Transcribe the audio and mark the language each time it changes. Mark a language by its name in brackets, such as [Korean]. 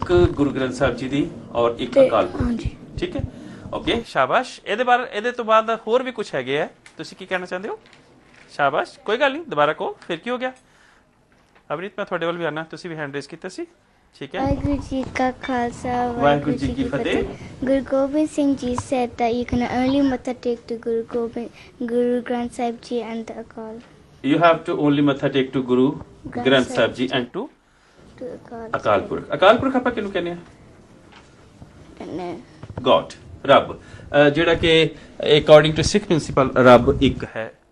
[Punjabi] ਇੱਕ ਗੁਰੂ ਗ੍ਰੰਥ ਸਾਹਿਬ ਜੀ ਦੀ ਔਰ ਇੱਕ ਅਕਾਲ ਪੁਰਖ। ਹਾਂਜੀ, ਠੀਕ ਹੈ, ਓਕੇ, ਸ਼ਾਬਾਸ਼। ਇਹਦੇ ਤੋਂ ਬਾਅਦ ਹੋਰ ਵੀ ਕੁਝ ਹੈਗੇ ਆ, ਤੁਸੀਂ ਕੀ ਕਹਿਣਾ ਚਾਹੁੰਦੇ ਹੋ? ਸ਼ਾਬਾਸ਼, ਕੋਈ ਗੱਲ ਨਹੀਂ, ਦੁਬਾਰਾ ਕਹੋ, ਫਿਰ ਕੀ ਹੋ ਗਿਆ? ਅਵਨੀਤ, ਮੈਂ ਤੁਹਾਡੇ ਵੱਲ ਵੀ ਆਣਾ, ਤੁਸੀਂ ਵੀ [English] hand raise [Punjabi] ਕੀਤਾ ਸੀ, ਠੀਕ ਹੈ। ਵਾਹਿਗੁਰੂ ਜੀ ਕਾ ਖਾਲਸਾ, ਵਾਹਿਗੁਰੂ ਜੀ ਕੀ ਫਤਿਹ। [English] Guru Gobind Singh Ji said that you can only matha take to Guru Granth Sahib Ji and the Akal. You have to only matha take to Guru Granth Sahib Ji and to Akal Purkh. [Punjabi] Akal Purkh ਆਪਾਂ ਕਿਹਨੂੰ ਕਹਿੰਦੇ ਆ? God, ਰੱਬ, ਜਿਹੜਾ ਕਿ [English] according to Sikh principle [Punjabi] ਰੱਬ ਇੱਕ ਹੈ।